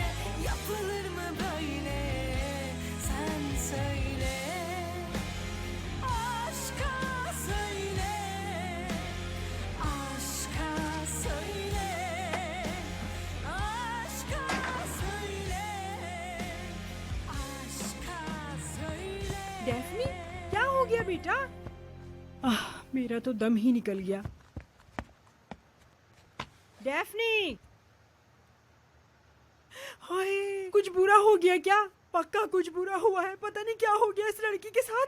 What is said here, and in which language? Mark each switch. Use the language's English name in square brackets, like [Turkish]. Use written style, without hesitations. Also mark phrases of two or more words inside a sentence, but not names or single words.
[Turkish] Yapılır mı böyle? Sen söyle. Aşka söyle. Aşka söyle. Aşka söyle. Aşka söyle. [Hindi] डैफ्नी, क्या हो गया बेटा? मेरा तो दम ही निकल गया। डैफ्नी, हाय, कुछ बुरा हो गया क्या? पक्का कुछ बुरा हुआ है। पता नहीं क्या हो गया इस लड़की के साथ।